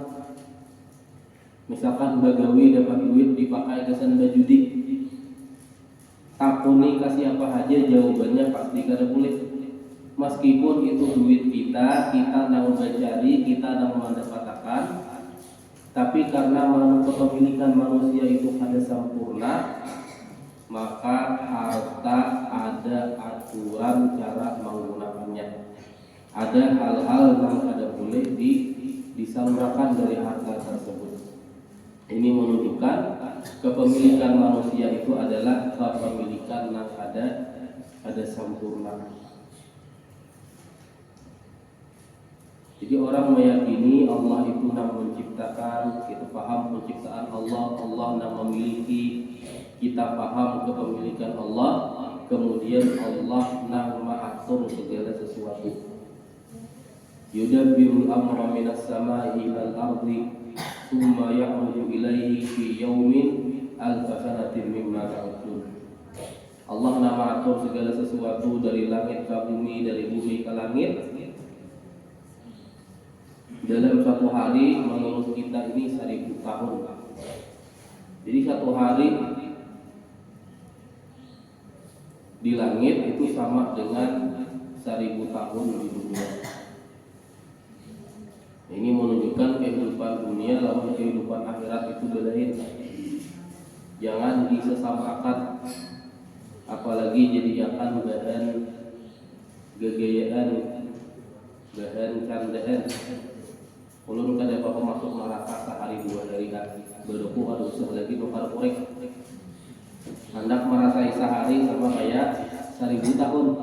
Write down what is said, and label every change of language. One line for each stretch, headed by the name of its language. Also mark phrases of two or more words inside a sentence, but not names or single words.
Banjar: Misalkan bagawi dapat duit dipakai kesan bajudi, takuni kasih apa aja? Jawabannya pasti kada boleh. Meskipun itu duit kita nang mencari, kita nang mendapatkan, tapi karena kepemilikan manusia itu kada sempurna,
Indonesian: maka harta ada aturan cara menggunakannya. Ada hal-hal yang kada boleh disalurkan dari harta tersebut. Ini menunjukkan kepemilikan manusia itu adalah kepemilikan yang ada sempurna. Jadi orang meyakini Allah itu yang menciptakan, kita paham penciptaan Allah yang memiliki, kita paham kepemilikan Allah, kemudian Allah yang mengatur segala sesuatu.
Arabic: يدبر الأمر من السماء إلى الأرض ثم يعرج إليه في يوم ألف سنة مما تعدون.
Indonesian: Allah yang mengatur segala sesuatu dari langit ke bumi, dari bumi ke langit dalam satu hari. Menurut kita ini 1000 tahun. Jadi satu hari di langit itu sama dengan 1000 tahun di dunia.
Banjar: Ini menunjukkan kehidupan dunia lawan kehidupan akhirat itu bedain.
Indonesian: Jangan disesamakan, apalagi jadikan bahan gegayaan, bahan candaan.
Banjar: Ulun kada apa masuk neraka sehari 2 hari berdoku ada usah lagi nukar korek. Hendak merasai sehari sama kayak 1000 tahun.